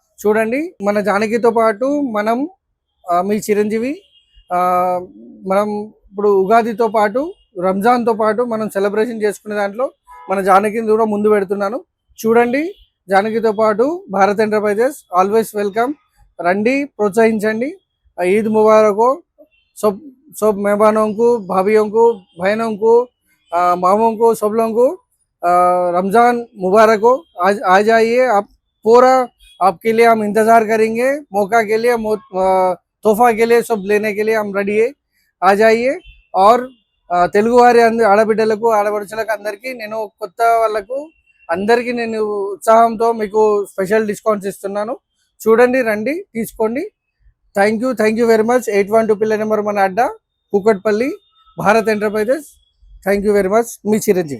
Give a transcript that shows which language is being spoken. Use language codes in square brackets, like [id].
[te] చూడండి, మన జానకితో పాటు మనం మీ చిరంజీవి మనం ఇప్పుడు ఉగాదితో పాటు రంజాన్తో పాటు మనం సెలబ్రేషన్ చేసుకునే దాంట్లో మన జానకిని కూడా ముందు పెడుతున్నాను. చూడండి, జానకితో పాటు భారత్ ఎంటర్ప్రైజెస్ ఆల్వేస్ వెల్కమ్. రండి, ప్రోత్సహించండి. [hi] ఈద్ ముబారక్ सब मेहमानों को, भाभीियों को, बहनों को, मामों को, सब लोगों को रमज़ान मुबारक हो. आज आ जाइए आप. पूरा आपके लिए हम इंतज़ार करेंगे. मौका के लिए, तोहफा के लिए, सब लेने के लिए हम रेडी है. आ जाइए. [te] और తెలుగు వారి ఆడబిడ్డలకు, ఆడపడుచులకు అందరికీ నేను, కొత్త వాళ్ళకు అందరికీ నేను ఉత్సాహంతో మీకు స్పెషల్ డిస్కౌంట్స్ ఇస్తున్నాను. చూడండి, రండి, తీసుకోండి. Thank you very much. 812 pillar number మన అడ్డా, Kukatpally, Bharat enterprises. Thank you very much. మీ Chiranjeevi.